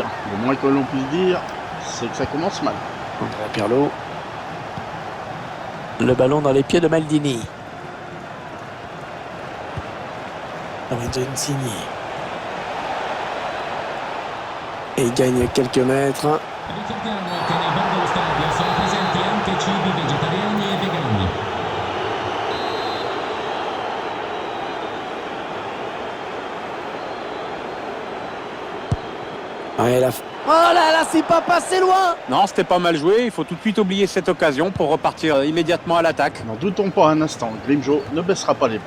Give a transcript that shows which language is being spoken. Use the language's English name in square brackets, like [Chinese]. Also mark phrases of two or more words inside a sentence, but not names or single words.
[French] Le moins que l'on puisse dire, c'est que ça commence mal. Andrea Pirlo. Le ballon dans les pieds de Maldini. Lorenzo Insigne. Et il gagne quelques mètres. [Italian] Ricordiamo che nei bar dello stadio sono presenti anche cibi vegetariani e vegani. [French] Ouais, oh là là, c'est pas passé loin. Non, c'était pas mal joué, il faut tout de suite oublier cette occasion pour repartir immédiatement à l'attaque. N'en doutons pas un instant, Grimjo ne baissera pas les bras.